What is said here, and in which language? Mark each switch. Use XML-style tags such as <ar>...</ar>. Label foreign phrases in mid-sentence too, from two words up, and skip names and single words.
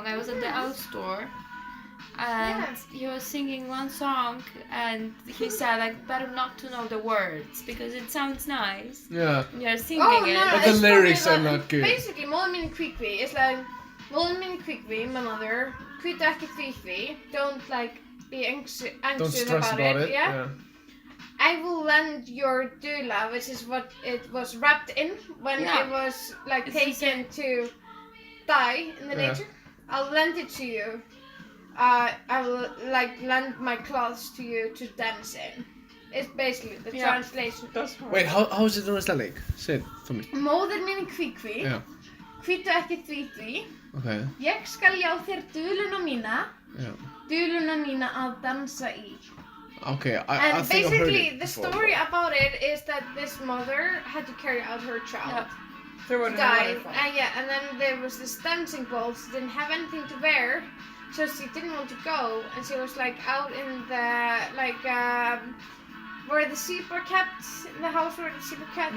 <en>I was at the elf store. And he was singing one song, and he said, like, better not to know the words because it sounds nice. Yeah. You're singing it. But the lyrics are not good. Basically, Móðir mín í Kví is like,</en> <is>Móðir mín í Kví,</is> <en>my mother,</en> <is>hvítu ekki því.</is> <en>Don't like be anxious about it. Yeah. I will lend your doula, which is what it was wrapped in when it was like taken to die in the nature. I'll lend it to you. I will like lend my clothes to you to dance in. It's basically the translation. Wait, how is it in Icelandic? Say it for me.</en> <is>Móðir mín í Kví.</is> <en>Yeah.</en> <is>Hvítu ekki því.</is> <en>Okay.</en> <is>Ég skal já þér duluna mína.</is> <en>Yeah.</en> <is>Duluna mína að dansa í.</is> <en>Okay, I and think I've heard it basically the before. story about it is that this mother had to carry out her child. Died. And then there was this dancing ball. She didn't have anything to wear. So she didn't want to go, and she was like out in the where the sheep were kept, in the house where the sheep were kept.</en>